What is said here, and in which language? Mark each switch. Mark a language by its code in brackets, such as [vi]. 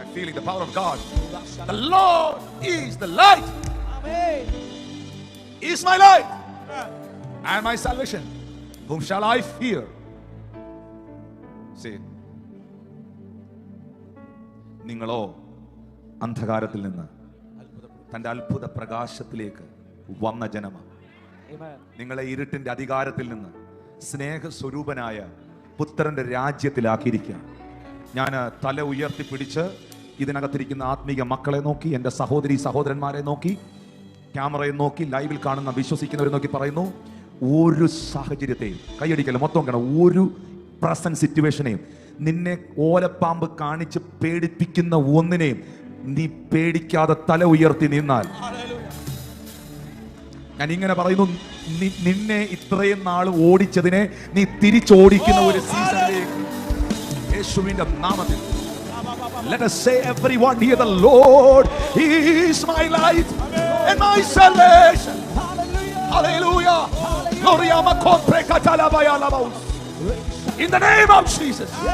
[en] I'm feeling the power of God. The Lord is the light. Amen. Is my light and my salvation. Whom shall I fear? [ml] Say, നിങ്ങളോ അന്ധകാരത്തിൽ നിന്ന് തന്റെ അത്ഭുത പ്രകാശത്തിലേക്ക് വന്ന ജനമാണ്. നിങ്ങളെ ഇരുട്ടിന്റെ അധികാരത്തിൽ നിന്ന് സ്നേഹസ്വരൂപനായ പുത്രന്റെ രാജ്യത്തിലാക്കിയിരിക്കുക. ഞാൻ തല ഉയർത്തിപ്പിടിച്ച് ഇതിനകത്തിരിക്കുന്ന ആത്മീയ മക്കളെ നോക്കി, എൻ്റെ സഹോദരി സഹോദരന്മാരെ നോക്കി, ക്യാമറയെ നോക്കി, ലൈവിൽ കാണുന്ന വിശ്വസിക്കുന്നവരെ നോക്കി പറയുന്നു, ഒരു സാഹചര്യത്തെയും, കൈയടിക്കല്ല മൊത്തം കാണാം, ഒരു പ്രസന്റ് സിറ്റുവേഷനെയും, നിന്നെ ഓലപ്പാമ്പ് കാണിച്ച് പേടിപ്പിക്കുന്ന ഒന്നിനെയും നീ പേടിക്കാതെ തല ഉയർത്തി നിന്നാൽ, ഞാൻ ഇങ്ങനെ പറയുന്നു, നിന്നെ ഇത്രയും നാൾ ഓടിച്ചതിനെ നീ തിരിച്ചോടിക്കുന്ന ഒരു സീസണിലേക്ക് യേശുവിന്റെ നാമത്തിൽ. [en] Let us say everyone here, the Lord is my light and my salvation. Hallelujah. Gloria ma compre catalabaya labaus. In the name of Jesus.